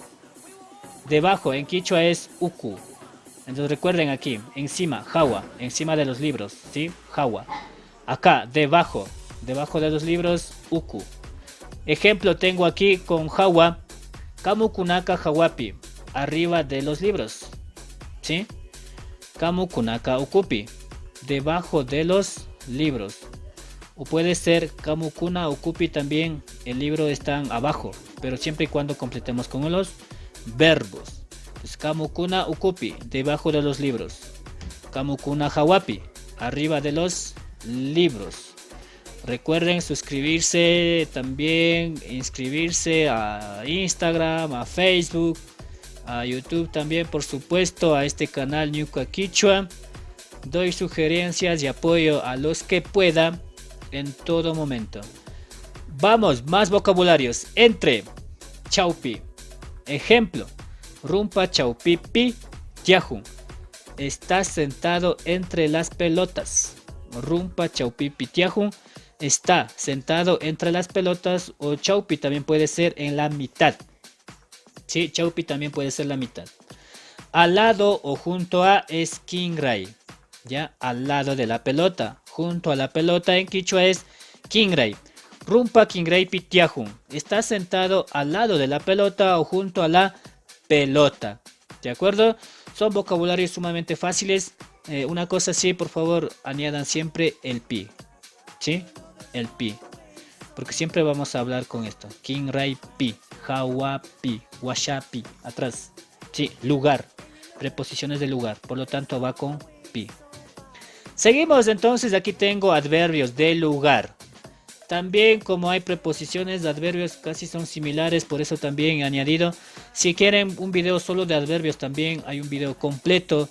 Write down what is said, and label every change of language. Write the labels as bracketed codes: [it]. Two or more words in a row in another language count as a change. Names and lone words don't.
[es] Debajo en quichua es uku. Entonces recuerden aquí, encima, jawa, encima de los libros, ¿sí? [qu] Jawa. [es] Acá, debajo, debajo de los libros, uku. Ejemplo tengo aquí con jawa, [qu] kamukunaka jawapi, [es] arriba de los libros, ¿sí? [qu] Kamukunaka ukupi, [es] debajo de los libros. O puede ser [qu] kamukuna ukupi [es] también, el libro está abajo, pero siempre y cuando completemos con los verbos. [qu] Kamukuna ukupi, [es] debajo de los libros. [qu] Kamukuna jawapi, [es] arriba de los libros. Recuerden suscribirse, también inscribirse a Instagram, a Facebook a YouTube también, por supuesto, a este canal Ñuka Quichua. Doy sugerencias y apoyo a los que pueda en todo momento. Vamos, más vocabularios. Entre chaupi. Ejemplo. [qu] Rumpa chaupi pi tiajun. [es] Está sentado entre las pelotas. [qu] Rumpa chaupi pi tiajun. [es] Está sentado entre las pelotas, o chaupi también puede ser en la mitad. Sí, chaupi también puede ser la mitad. Al lado o junto a es kingray. Ya, al lado de la pelota. Junto a la pelota en quichua es kingray. [qu] Rumpa kingray pitiajun. [es] Está sentado al lado de la pelota o junto a la pelota. ¿De acuerdo? Son vocabularios sumamente fáciles. Una cosa sí, por favor, añadan siempre el pi. ¿Sí? El pi. Porque siempre vamos a hablar con esto. [qu] Kingray pi. Hawa pi. Washa pi. [es] Atrás. Sí, lugar. Preposiciones de lugar. Por lo tanto va con pi. Seguimos entonces. Aquí tengo adverbios de lugar. También, como hay preposiciones de adverbios casi son similares, por eso también he añadido. Si quieren un video solo de adverbios, también hay un video completo.